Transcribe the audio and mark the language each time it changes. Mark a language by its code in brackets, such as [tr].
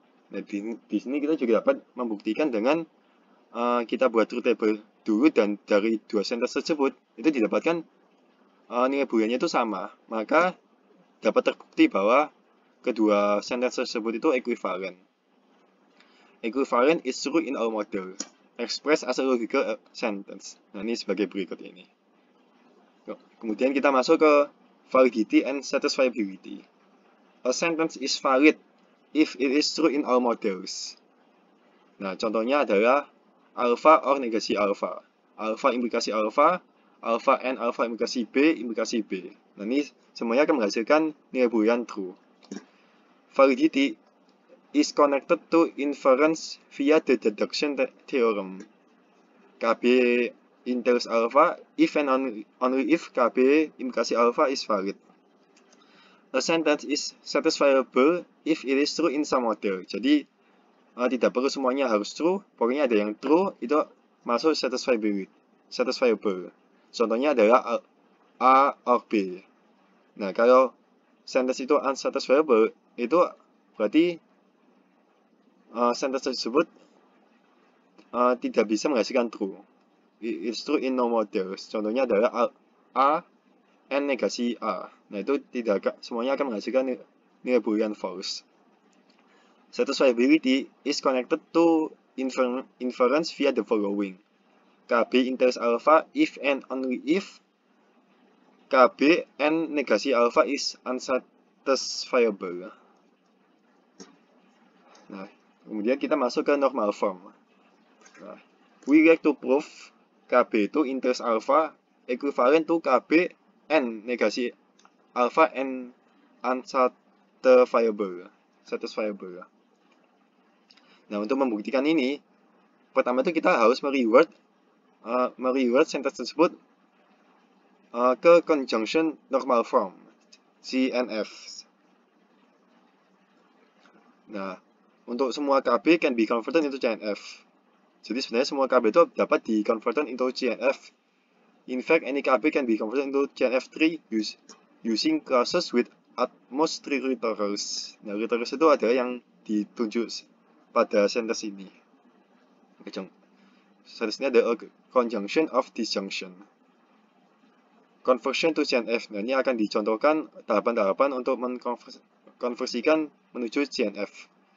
[id] Nah, di sini kita juga dapat membuktikan dengan kita buat truth table dulu, dan dari dua sentence tersebut itu didapatkan nilai booleannya itu sama, maka dapat terbukti bahwa kedua sentence tersebut itu ekuivalen. [en] Equivalent is true in our model, expressed as a logical sentence. [id] Nah, ini sebagai berikut ini. Kemudian kita masuk ke validity and satisfiability. [en] A sentence is valid if it is true in all models. [id] Nah, contohnya adalah alpha or negasi alpha, alpha implikasi alpha, alpha and alpha implikasi B. Nah, ini semuanya akan menghasilkan nilai boolean true. [en] Validity is connected to inference via the deduction theorem. KB entails alpha if and only if KB implikasi alpha is valid. A sentence is satisfiable if it is true in some model. [id] Jadi tidak perlu semuanya harus true, pokoknya ada yang true itu masuk satisfiable. Contohnya adalah A or B. Nah, kalau sentence itu unsatisfiable, itu berarti sentence tersebut tidak bisa menghasilkan true. [en] It's true in no models. [id] Contohnya adalah [en] A and negasi A. [id] Nah, itu tidak semuanya akan menghasilkan nilai boolean false. [en] Satisfiability is connected to inference via the following. KB entails alpha if and only if KB and negasi alpha is unsatisfiable. [id] Nah, kemudian kita masuk ke [en] normal form. Nah, we like to prove KB itu entails alpha equivalent to KB and negasi alpha and unsatisfiable. [id] Nah, untuk membuktikan ini, pertama itu kita harus mereword sentence tersebut ke conjunction normal form, CNF. Nah, untuk semua KB can be [en] converted into CNF. [id] Jadi sebenarnya semua KB itu dapat di-converted into CNF. [en] In fact, any KB can be converted into CNF3 using classes with at most 3 literals. [id] Nah, literals itu adalah yang ditunjuk pada sentence ini. Sentence ini ada [en] a conjunction of disjunction. Conversion to CNF. [id] Nah, ini akan dicontohkan tahapan-tahapan untuk mengkonversikan menuju CNF.